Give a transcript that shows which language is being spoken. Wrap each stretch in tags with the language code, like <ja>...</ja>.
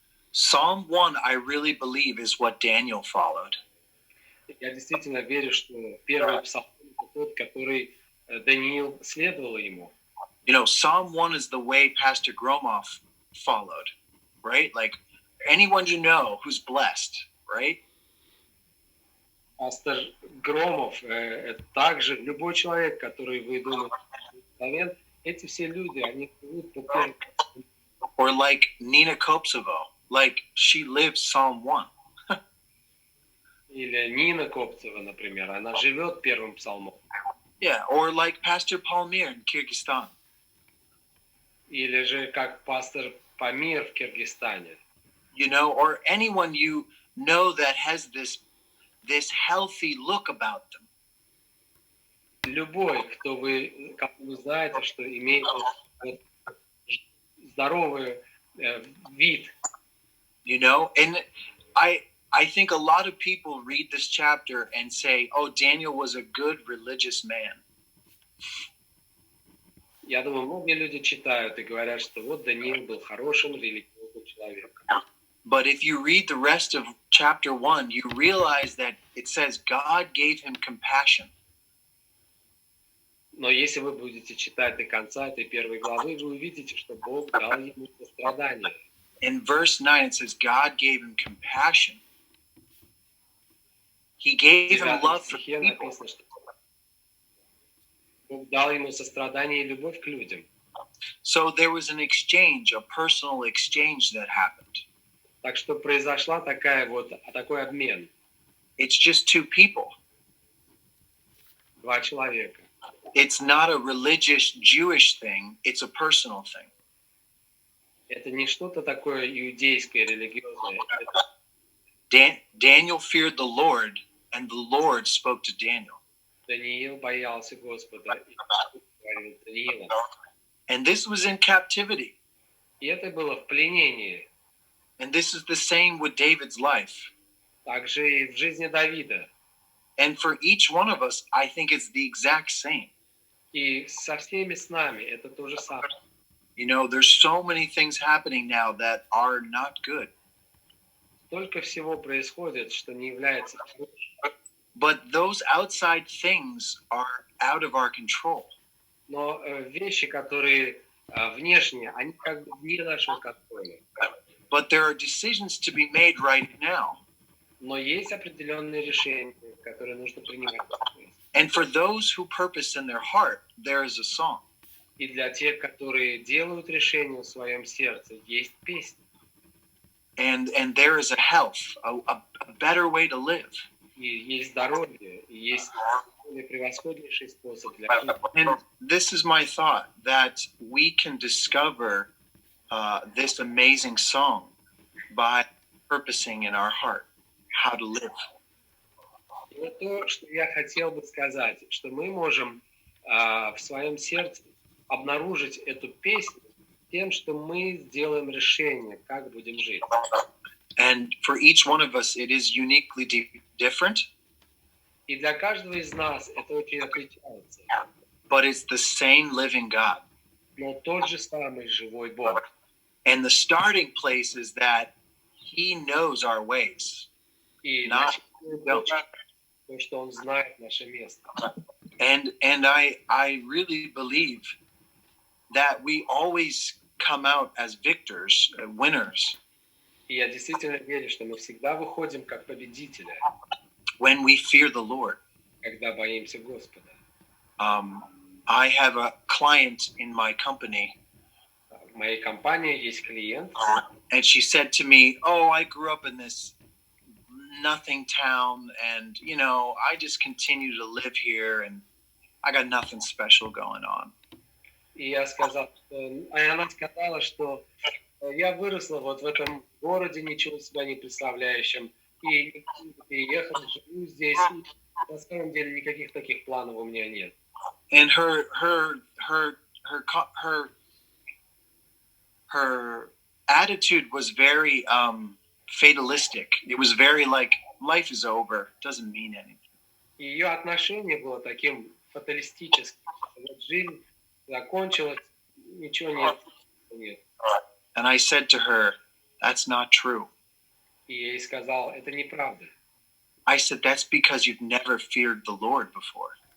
<en>Psalm 1, I really believe, is what Daniel followed.</en> <ru>Я действительно верю, что первый псалом это тот, который Даниил следовал ему.</ru> <en>You know, Psalm 1 is the way Pastor Gromov followed, right? Like anyone you know who's blessed, right?</en> <ru>Пастор Громов, также любой человек, который вы думаете, эти все люди, они живут по первому.</ru> <en>Or like Nina Kopsovo, like she lives Psalm 1.</en> <ru>Или Нина Копцева, например, она живет первым псалмом.</ru> <en>Yeah, or like Pastor Palmir in Kyrgyzstan.</en> <ru>Или же как пастор Памир в Киргизстане.</ru> <en>You know, or anyone you know that has this healthy look about them.</en> <ru>Любой, кто вы знаете, что имеет здоровый вид.</ru> <en>You know, and I think a lot of people read this chapter and say, oh, Daniel was a good religious man.</en> <ru>Я думаю, многие люди читают и говорят, что вот Даниил был хорошим религиозным человеком.</ru> <en>But if you read the rest of chapter 1, you realize that it says God gave him compassion.</en> <ru>Но если вы будете читать до конца этой первой главы, вы увидите, что Бог дал ему сострадание.</ru> <en>In verse 9, it says God gave him compassion. He gave him love for people.</en> <ru>Бог дал ему сострадание и любовь к людям.</ru> <en>So there was an exchange, a personal exchange that happened.</en> <ru>Так что произошла такой обмен.</ru> <en>It's just two people.</en> <ru>Два человека.</ru> <en>It's not a religious Jewish thing, it's a personal thing.</en> <ru>Это не что-то такое иудейское, религиозное.</ru> <en>Daniel feared the Lord, and the Lord spoke to Daniel.</en> <ru>Даниил боялся Господа и говорил Даниилу.</ru> <en>And this was in captivity.</en> <ru>И это было в пленении.</ru> <en>And this is the same with David's life.</en> <ru>Также и в жизни Давида.</ru> <en>And for each one of us, I think it's the exact same.</en> <ru>И со всеми с нами это то же самое.</ru> <en>You know, there's so many things happening now that are not good.</en> <ru>столько всего происходит, что не является хорошим.</ru> <en>But those outside things are out of our control.</en> <ru>Но вещи, которые внешние, они как бы вне нашего контроля.</ru> <en>But there are decisions to be made right now.</en> <ru>Но есть определенные решения, которые нужно принимать.</ru> <en>And for those who purpose in their heart, there is a song.</en> <ru>И для тех, которые делают решения в своем сердце, есть песня.</ru> <en>And there is a health, a better way to live.</en> <ru>И есть здоровье, и есть превосходнейший способ для жизни.</ru> <en>And this is my thought, that we can discover this amazing song by purposing in our heart how to live.</en> <ru>И вот то, что я хотел бы сказать, что мы можем в своем сердце обнаружить эту песню тем, что мы сделаем решение, как будем жить.</ru> <en>And for each one of us, it is uniquely different,</en> <ru>И для каждого из нас это очень отличается.</ru> <en>but it's the same living God.</en> <ru>Но тот же самый живой Бог.</ru> <en>And the starting place is that He knows our ways.</en> <ru>И</ru> <en>Not,</en> <ru>то, что Он знает наше место.</ru> <en>and I really believe that we always come out as victors, winners,</en> <ru>И я действительно верю, что мы всегда выходим как победители,</ru> <en>when we fear the Lord.</en> <ru>когда боимся Господа.</ru> <en>I have a client in my company,</en> <ru>В моей компании есть клиент,</ru> <en>and she said to me, "Oh, I grew up in this nothing town, and I just continue to live here, and I got nothing special going on."</en> <ru>и я сказал, она сказала, что я выросла вот в этом городе, ничего из себя не представляющем, и переехала, живу здесь, и на самом деле никаких таких планов у меня нет.</ru> <en>And her attitude was very fatalistic. It was very like, life is over, doesn't mean anything.</en> <ru>И ее отношение было таким фаталистическим. Вот жизнь закончилась, ничего нет.</ru> <en>And I said to her, "That's not true."</en> <ru>И я ей сказал, это неправда.</ru> <en>I said, "That's because you've never feared the Lord before."</en>